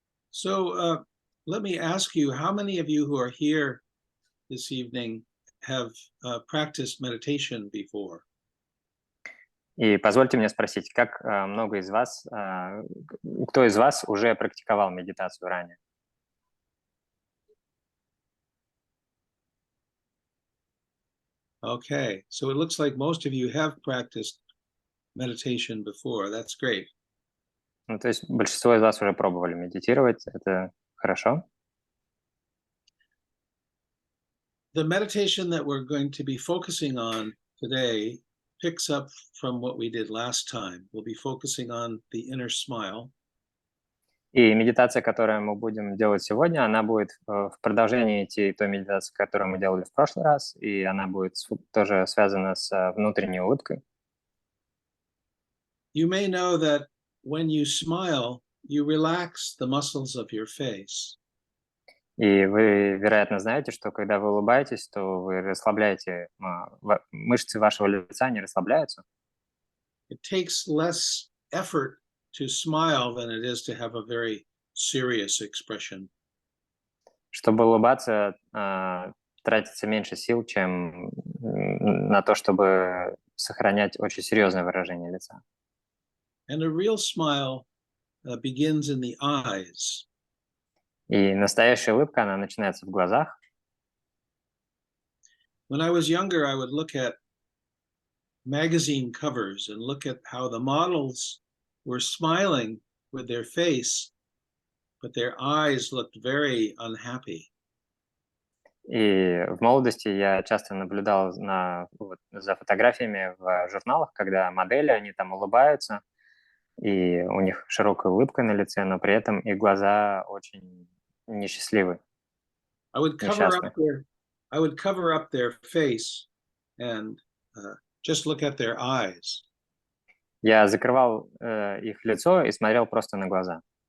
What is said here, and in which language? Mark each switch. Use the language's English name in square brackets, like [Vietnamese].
[English] So let me ask you, how many of you who are here this evening have practiced meditation before? [Russian] И позвольте мне спросить, как много из вас, кто из вас уже практиковал медитацию ранее? [English] Okay, so it looks like most of you have practiced meditation before. That's great. [Russian] Ну, то есть большинство из вас уже пробовали медитировать, это хорошо. [English] The meditation that we're going to be focusing on today picks up from what we did last time. We'll be focusing on the inner smile. [Russian] И медитация, которую мы будем делать сегодня, она будет в продолжении той медитации, которую мы делали в прошлый раз, и она будет тоже связана с внутренней улыбкой. [English] You may know that when you smile, you relax the muscles of your face. [Russian] И вы, вероятно, знаете, что когда вы улыбаетесь, то вы расслабляете, мышцы вашего лица не расслабляются. [English] it takes less effort to smile than it is to have a very serious expression. [Russian] Чтобы улыбаться, тратится меньше сил, чем на то, чтобы сохранять очень серьезное выражение лица. [English] And a real smile begins in the eyes. [Russian] И настоящая улыбка, она начинается в глазах. [English] When I was younger, I would look at magazine covers and look at how the models were smiling with their face, but their eyes looked very unhappy. [Russian] И в молодости я часто наблюдал за фотографиями в журналах, когда модели, они там улыбаются, и у них широкая улыбка на лице, но при этом их глаза очень несчастливы, несчастны. [English] I would cover up their face and just look at their eyes. [Russian] Я закрывал их лицо и смотрел просто на глаза.